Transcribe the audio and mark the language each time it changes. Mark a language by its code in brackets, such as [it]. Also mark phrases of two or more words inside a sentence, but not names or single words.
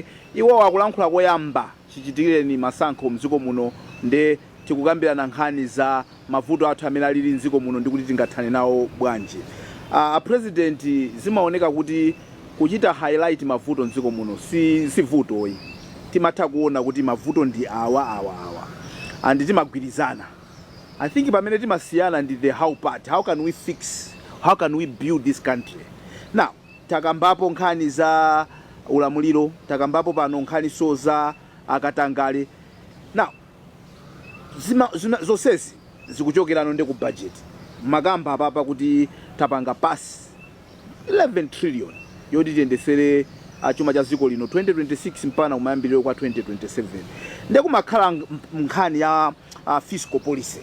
[ny] Iwo wakulankhula koyamba chichitikireni masankho mdziko muno nde tikukambirana nkhani za mavuto athu amene alili mdziko muno ndi kuti tingathane nawo bwanji. A president zimaoneka kuti kuchita highlight mavuto mdziko muno si vutoyi. Timatha kuona kuti mavuto ndi awa and timagwirizana. [en] I think [ny] pamene timasiyana ndi [en] the how part. How can we fix, how can we build this country? [ny] Now takambapo nkhani za ulamuliro, takambapo pano nkhani za akatangale. Now zonsezi zikuchokerano ndi ku budget makamba apapa kuti tapanga pass 11 trillion yoti tiyendesere chuma cha dziko lino 2026 mpana kumayambiriro kwa 2027 ndi kumakhala nkhani ya [en] fiscal policy.